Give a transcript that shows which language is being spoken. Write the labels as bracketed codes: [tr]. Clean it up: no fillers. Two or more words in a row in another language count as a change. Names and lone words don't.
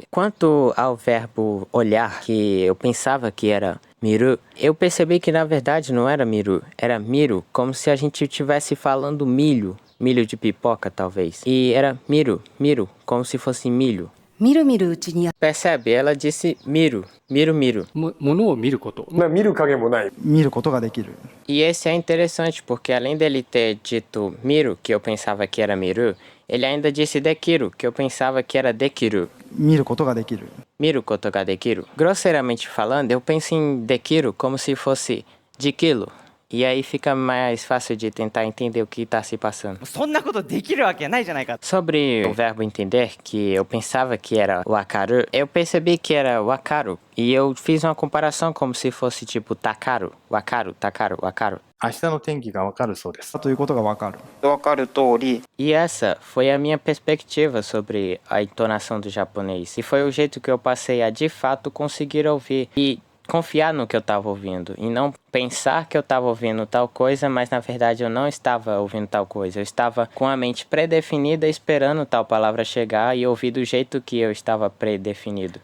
[pt] Quanto ao verbo olhar, que eu pensava que era miru, eu percebi que na verdade não era miru, era miru, como se a gente estivesse falando milho de pipoca talvez. E era miru, como se fosse milho. Percebe? Ela disse miru. [ja] 物を見ること。見る影もない。見ることができる。 [pt] E esse é interessante, porque além dele ter dito miru, que eu pensava que era miru, ele ainda disse dekiru, que eu pensava que era dekiru. [ja] 見ることができる。見ることができる. [pt] Grosseiramente falando, eu penso em dekiru como se fosse de quilo. E aí fica mais fácil de tentar entender o que está se passando. [ja] そんなことできるわけないじゃないか。 [pt] Sobre o verbo entender, que eu pensava que era wakaru, eu percebi que era wakaru. E eu fiz uma comparação como se fosse takaru, [ja] わかる、たかる、わかる. 明日の天気がわかるそうです。ということがわかる。わかる通り、 [pt] E essa foi a minha perspectiva sobre a entonação do japonês. E foi o jeito que eu passei a de fato conseguir ouvir e confiar no que eu estava ouvindo. E não pensar que eu estava ouvindo tal coisa, mas na verdade eu não estava ouvindo tal coisa. Eu estava com a mente predefinida esperando tal palavra chegar e ouvir do jeito que eu estava predefinido.